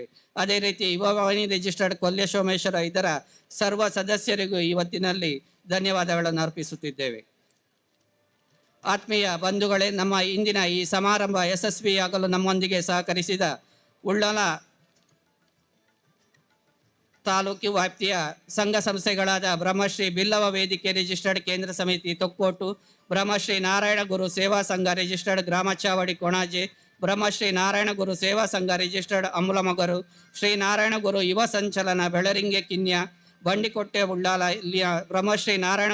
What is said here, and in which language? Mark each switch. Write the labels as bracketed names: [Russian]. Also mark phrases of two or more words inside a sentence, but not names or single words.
[Kannada] ಅದೇ ರೀತಿ ಯುವವಾಣಿ ರಿಜಿಸ್ಟರ್ಡ್ ಕೊಲ್ಯ ಸೋಮೇಶ್ವರ ಇದರ ಸರ್ವ ಸದಸ್ಯರಿಗೂ ಇವತ್ತಿನಲ್ಲಿ ಧನ್ಯವಾದಗಳನ್ನು ಅರ್ಪಿಸುತ್ತಿದ್ದೇವೆ. ಆತ್ಮೀಯ ಬಂಧುಗಳೇ, ನಮ್ಮ ಇಂದಿನ ಈ ಸಮಾರಂಭ ಯಶಸ್ವಿಯಾಗಲು ನಮ್ಮೊಂದಿಗೆ ಸಹಕರಿಸಿದ ಉಳ್ಳಾಲ ತಾಲೂಕು ವ್ಯಾಪ್ತಿಯ ಸಂಘ ಸಂಸ್ಥೆಗಳಾದ ಬ್ರಹ್ಮಶ್ರೀ ಬಿಲ್ಲವ ವೇದಿಕೆ ರಿಜಿಸ್ಟರ್ಡ್ ಕೇಂದ್ರ ಸಮಿತಿ ತೊಕ್ಕೋಟು, ಬ್ರಹ್ಮಶ್ರೀ ನಾರಾಯಣ ಗುರು ಸೇವಾ ಸಂಘ ರಿಜಿಸ್ಟರ್ಡ್ ಗ್ರಾಮ ಚಾವಡಿ ಕೊಣಾಜೆ, ಬ್ರಹ್ಮಶ್ರೀ ನಾರಾಯಣ ಗುರು ಸೇವಾ ಸಂಘ ರಿಜಿಸ್ಟರ್ಡ್ ಅಮುಲಮಗರು, ಶ್ರೀ ನಾರಾಯಣ ಗುರು ಯುವ ಸಂಚಲನ ಬೆಳರಿಂಗೆ ಕಿನ್ಯ ಬಂಡಿಕೊಟ್ಟೆ ಉಳ್ಳಾಲ ಇಲ್ಲಿಯ ಬ್ರಹ್ಮಶ್ರೀ ನಾರಾಯಣ